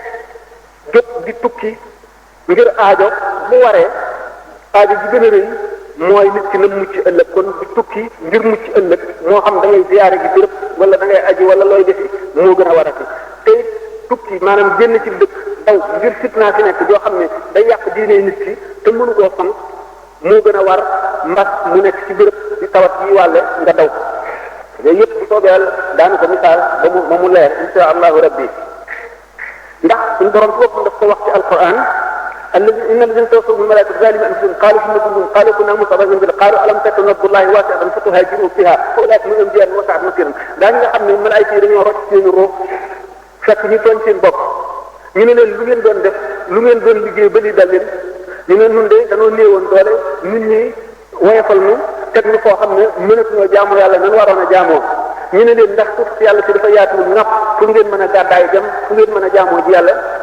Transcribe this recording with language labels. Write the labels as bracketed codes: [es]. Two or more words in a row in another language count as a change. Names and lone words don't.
[wo] jóg di tukki ngir aajo bu waree aajo ji gën a rëy mooy nit ki na mucc ëllëg kon di tukki ngir mucc ëllëg moo xam da ngay ziyaare gi béréb wala da ngay aji wala looy defi moo gën a warati te tukki maanaam génn ci dëkk daw ngir fitna fi nekk joo xam ne day yàq diine nit ki te mënu koo sant moo gën a war mbas mu nekk ci béréb di tawat yi wàlle nga daw yooyu yëpp bu soobee yàlla daanu ko misaal ba mu leer [ar] إن شاء الله ربي [wo] ndax suñu borom ci boppam daf ko wax ci alquran [ar] إن الذين توفاهم الملائكة ظالمي أنفسهم قالوا إن كنتم قالوا كنا مستضعفين في قالوا ألم تكن أرض الله واسعة فتهاجروا فيها فأولئك منهم جهاد وساءت مصيرا [wo] daañu nga xam ne malaayika yi dañoo rocc seen roo fekk ñu tooñ seen bopp ñu ne leen lu ngeen doon def lu ngeen doon liggéey ba li dal leen ñu ne nun de dañoo néewoon doole nit ñi woyofal nu teg ñu foo xam ne mënatuñoo jaamu yàlla nan waroon a jaamoo ñu ne leen ndax suuf si yàlla si dafa yaatuwul ŋàpp fu ngeen mën a gàddaay dem fu ngeen mën a jaamoo ji yàlla